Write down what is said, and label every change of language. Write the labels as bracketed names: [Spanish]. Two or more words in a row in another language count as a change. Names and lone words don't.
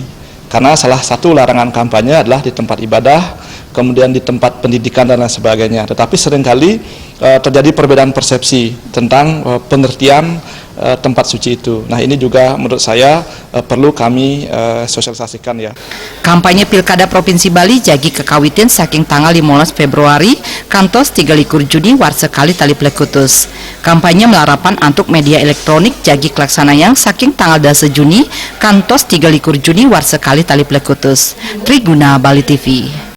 [Indonesian] Karena salah satu larangan kampanye adalah di tempat ibadah, kemudian di tempat pendidikan dan lain sebagainya. Tetapi seringkali terjadi perbedaan persepsi tentang pengertian tempat suci itu. Nah, ini juga menurut saya perlu kami sosialisasikan ya. [Balinese] Kampanye Pilkada Provinsi Bali jagi kekawitin saking tanggal 15 Februari kantos 23 Juni warsekali tali plekutus. Kampanye melarapan antuk media elektronik jagi kelaksanayang saking tanggal 10 Juni kantos 23 Juni warsekali tali plekutus. [Indonesian] Triguna Bali TV.